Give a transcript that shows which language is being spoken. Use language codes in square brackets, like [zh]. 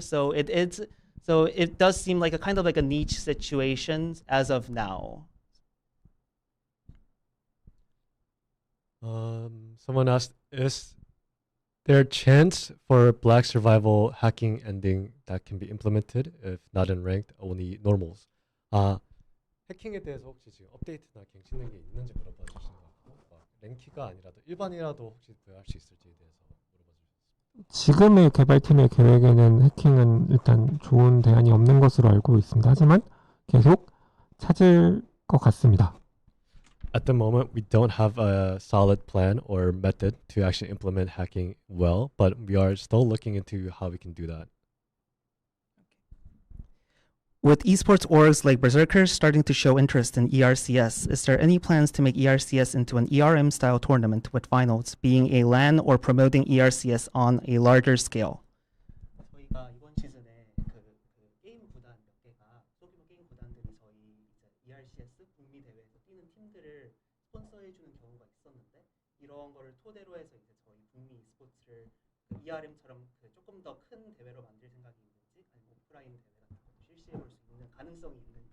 [en] So it does seem like a kind of like a niche situation as of now. Someone asked, is there a chance for black survival hacking ending that can be implemented, if not in ranked, only normals? [ko] 해킹에 대해서 혹시 지금 업데이트나 갱신된 게 있는지 물어봐 주신 것 같고, 랭키가 아니라도 일반이라도 혹시 구현할 수 있을지에 대해서 물어봐 주셨습니다. 지금의 개발팀의 계획에는 해킹은 일단 좋은 대안이 없는 것으로 알고 있습니다. 하지만 계속 찾을 것 같습니다. [en] At the moment, we don't have a solid plan or method to actually implement hacking well, but we are still looking into how we can do that. With esports orgs like Berserkers starting to show interest in ERCS, is there any plans to make ERCS into an ERM-style tournament with finals being a LAN or promoting ERCS on a larger scale? [ko] 저희가 이번 시즌에 게임 구단 몇 개가 소규모 게임 구단들이 저희 ERCS 북미 대회에서 뛰는 팀들을 스폰서해주는 경우가 있었는데 이런 거를 토대로 해서 이제 저희 북미 e스포츠를 ERM처럼 조금 더 큰 대회로 만들 생각이 있는지, 아니면 오프라인 대회 같은 것도 실시해 볼 수 있는 가능성이 있는지.